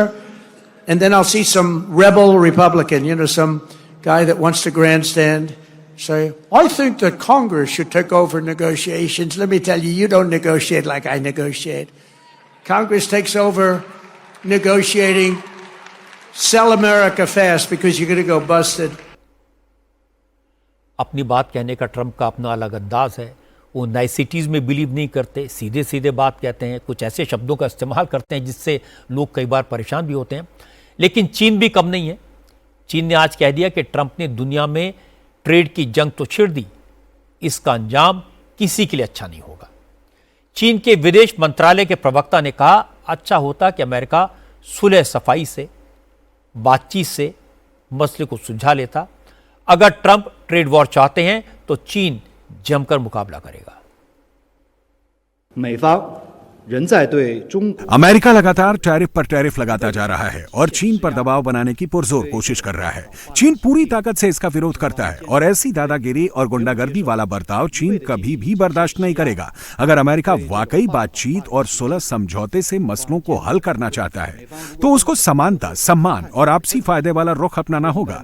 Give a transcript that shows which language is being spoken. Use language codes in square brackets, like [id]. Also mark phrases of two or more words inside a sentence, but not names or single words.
[en] And then I'll see some rebel Republican, some guy that wants to grandstand, say, I think that Congress should take over negotiations. Let me tell you, you don't negotiate like I negotiate. Congress takes over negotiating. Sell America fast because you're going to go busted. [hi] अपनी बात कहने का ट्रंप का अपना अलग अंदाज है। वो नाइसिटीज में बिलीव नहीं करते, सीधे सीधे बात कहते हैं, कुछ ऐसे शब्दों का इस्तेमाल करते हैं जिससे लोग कई बार परेशान भी होते हैं। लेकिन चीन भी कम नहीं है। चीन ने आज कह दिया कि ट्रंप ने दुनिया में ट्रेड की जंग तो छिड़ दी, इसका अंजाम किसी के लिए अच्छा नहीं होगा। चीन के विदेश मंत्रालय के प्रवक्ता ने कहा, अच्छा होता कि अमेरिका सुलह सफाई से, बातचीत से मसले को सुलझा लेता। अगर ट्रंप [en] trade war [hi] चाहते हैं तो चीन जमकर मुकाबला करेगा। [zh] 美方仍在对中国 [hi] अमेरिका लगातार टैरिफ पर टैरिफ लगाता जा रहा है और चीन पर दबाव बनाने की पुरजोर कोशिश कर रहा है। चीन पूरी ताकत से इसका विरोध करता है और ऐसी दादागिरी और गुंडागर्दी वाला बर्ताव चीन कभी भी बर्दाश्त नहीं करेगा। अगर अमेरिका वाकई बातचीत और सुलह समझौते से मसलों को हल करना चाहता है तो उसको समानता, सम्मान और आपसी फायदे वाला रुख अपनाना होगा।